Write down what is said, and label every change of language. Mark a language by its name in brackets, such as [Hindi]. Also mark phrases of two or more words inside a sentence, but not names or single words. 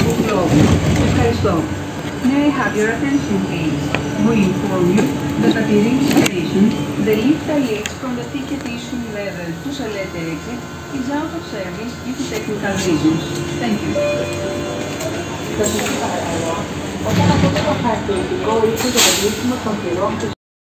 [Greek] λόγου. Ευχαριστώ. [English] May I have your attention, please? We inform you that at the Iringi station, the lift that leads from the ticket issue level to Salete exit is out of service due to technical reasons. Thank you. [Greek] Όταν αυτό το χαρακτηριστικό ήρθε για το κλείσιμο των θυρών